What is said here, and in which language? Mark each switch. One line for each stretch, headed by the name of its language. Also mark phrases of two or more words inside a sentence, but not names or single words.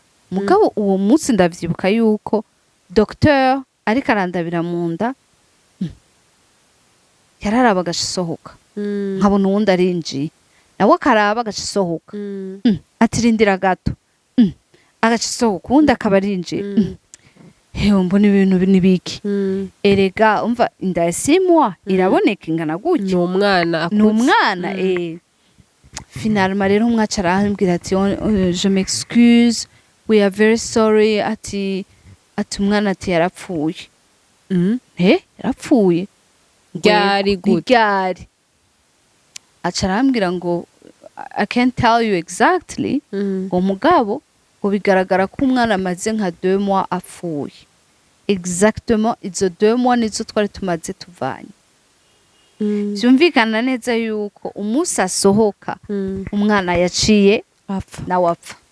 Rundi: Mugabo uwo munsi ndavyibuka yuko docteur ariko arandabira munda yararaba gashisohoka nkabona uwundi arinjiye nawe akaraba gashisohoka atirindira gato agacisohoka uwundi akaba arinjiye. Hewe mbona ibintu nibiki. Erega umva inda ya 6 mois iraboneka ingana gutyo. Ni umwana. Finalement rero umwaca arambwira ati
French: je m'excuse,
English: we are very sorry.
Rundi: Ati umwana ati yarapfuye. Yarapfuye ryari gute? Ryari aca arambwira ngo
English: I can't tell you exactly.
Rundi: Ngo mugabo ngo bigaragara ko umwana amaze nka 2 mois apfuye. Exactement izo 2 mois nizo twari tumaze tuvanye. Byumvikana neza yuko umunsi asohoka umwana yaciye na wapfa.